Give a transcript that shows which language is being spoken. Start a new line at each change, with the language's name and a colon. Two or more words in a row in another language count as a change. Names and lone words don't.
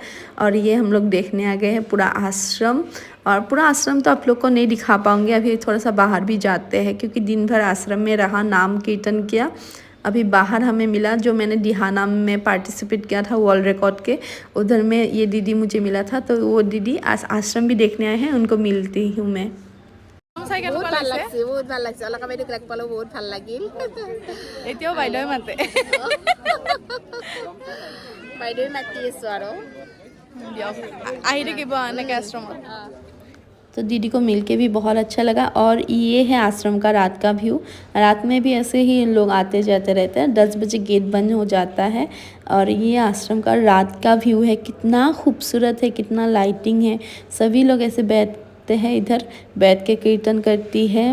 Hindi: और ये हम लोग देखने आ गए हैं पूरा आश्रम। और पूरा आश्रम तो आप लोग को नहीं दिखा पाऊंगे, अभी थोड़ा सा बाहर भी जाते हैं क्योंकि दिन भर आश्रम में रहा, नाम कीर्तन किया। अभी बाहर हमें मिला, जो मैंने दिहाना में पार्टिसिपेट किया था
English: world record
Hindi: के, उधर में ये दीदी मुझे मिला था। तो वो दीदी आश्रम भी देखने आए हैं, उनको मिलती हूँ मैं।
Assamese: বহুত ভাল লাগছে অলকা বাইদেউক লগ পালো, বহুত ভাল লাগিল। এতিয়াও বাইদেউ মাতে, বাইদেউ মাতি আছো আৰু দিয়ক আহি থাকিব এনেকৈ আশ্ৰমত।
Hindi: तो दीदी को मिलके भी बहुत अच्छा लगा। और ये है आश्रम का रात का व्यू। रात में भी ऐसे ही लोग आते जाते रहते हैं। 10 बजे गेट बंद हो जाता है। और ये आश्रम का रात का व्यू है, कितना खूबसूरत है, कितना लाइटिंग है। सभी लोग ऐसे बैठते हैं, इधर बैठ के कीर्तन करती है।